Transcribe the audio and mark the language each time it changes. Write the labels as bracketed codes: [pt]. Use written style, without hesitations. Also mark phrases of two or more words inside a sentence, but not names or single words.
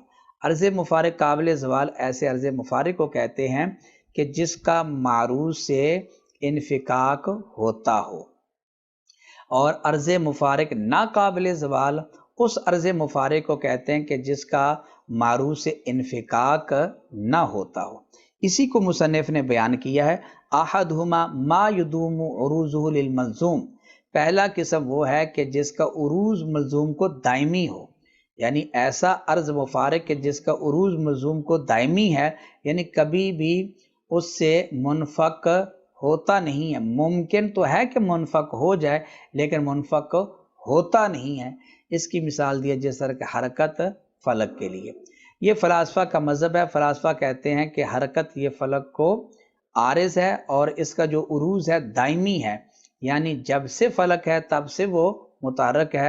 [ur] عرض مفارق قابل زوال ایسے عرض مفارق کو کہتے ہیں کہ جس کا معروض سے انفکاک ہوتا ہو، اور عرض مفارق ناقابل زوال اس عرض مفارق کو کہتے ہیں کہ جس کا معروض سے انفکاک نہ ہوتا ہو. اسی کو مصنف نے بیان کیا ہے. [ar] أحدهما ما يدوم عروضه للملزوم. [ur] پہلا قسم وہ ہے کہ جس کا عروض ملزوم کو دائمی ہو، یعنی ایسا عرض مفارق کے جس کا عروض ملزوم کو دائمی ہے، یعنی کبھی بھی اس سے منفک ہوتا نہیں ہے. ممکن تو ہے کہ منفک ہو جائے، لیکن منفک ہوتا نہیں ہے، اس کی مثال دی ہے جس طرح کہ حرکت فلک کے لیے۔ یہ فلاسفہ کا مذہب ہے۔ فلاسفہ کہتے ہیں کہ حرکت یہ فلک کو عارض ہے اور اس کا جو عروج ہے دائمی ہے، یعنی جب سے فلک ہے تب سے وہ متحرک ہے۔